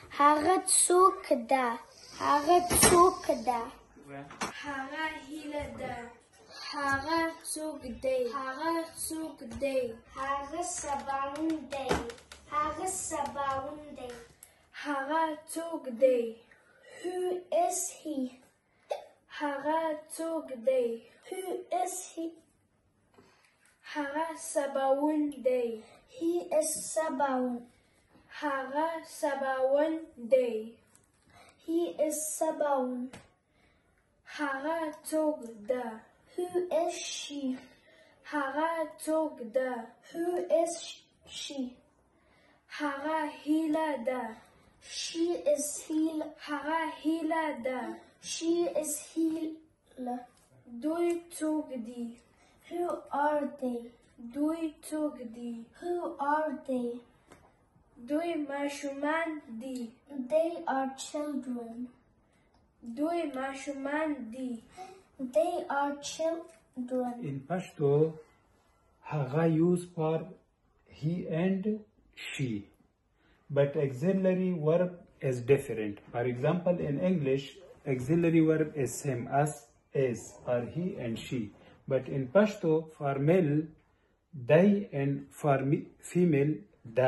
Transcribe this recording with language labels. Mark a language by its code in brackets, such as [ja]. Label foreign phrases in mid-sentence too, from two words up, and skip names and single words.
[ps] هغه څوک ده هغه څوک ده هغه هیله ده هغه څوک دی هغه څوک دی هغه سباوون دی هغه سباوون دی هغه څوک دی [en] Who is he [ps] هغه څوک دی [en] Who is he [ps] هغه سباوون دی [en] He is Sabaoth [ps] هغه سباوون دی [en] He is Sabaoth [ps] هغه څوک ده [en] Who is she [ps] هغه څوک ده [en] Who is she [ps] هغه هیله ده [en] She is Hila [ps] هغه هیله ده [en] She is Hila [ps] دوی څوک دي [en] Who are they [ps] دوی څوک دي [en] Who are they [ps] دوی ماشومان دي [en] They are children [ps] دوی ماشومان دي [en] They are children In Pashto, haga used for he and she, but auxiliary verb is different. For example, in English, auxiliary verb is same as is for he and she, but in Pashto, for male, they, and for female, da.